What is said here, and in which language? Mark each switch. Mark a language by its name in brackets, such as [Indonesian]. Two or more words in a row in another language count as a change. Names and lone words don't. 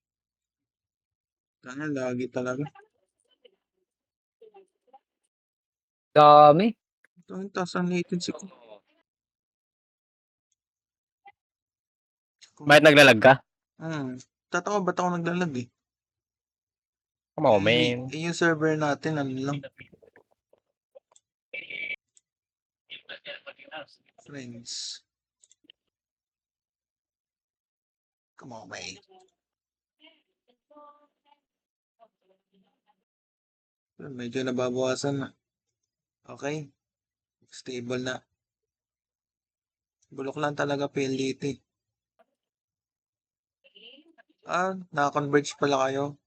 [Filipino] Kaya lagi talaga. Dami. Ito yung taas ang latency ko. Bakit naglalag ka? Tatawa ba't ako naglalag eh? [English] Come on, man. [Filipino] Yung server natin, ano lang, friends. [English] Come on, man. [Filipino] Medyo nababawasan na. Okay. Stable na. Bulok lang talaga PLDT. Naka-converge pala kayo.